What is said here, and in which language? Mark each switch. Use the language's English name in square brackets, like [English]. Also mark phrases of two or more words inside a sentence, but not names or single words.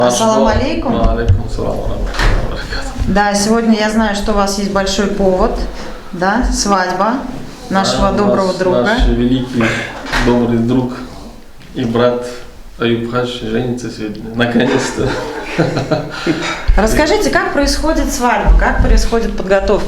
[Arabic] السلام عليكم. عليكم السلام ورحمة الله وبركاته. [Russian] Да, сегодня я знаю, что у вас есть большой повод, да, свадьба нашего доброго друга. Наш великий добрый друг и брат Аюб Хадж женится сегодня, наконец-то. Расскажите, как происходит свадьба, как происходят подготовки?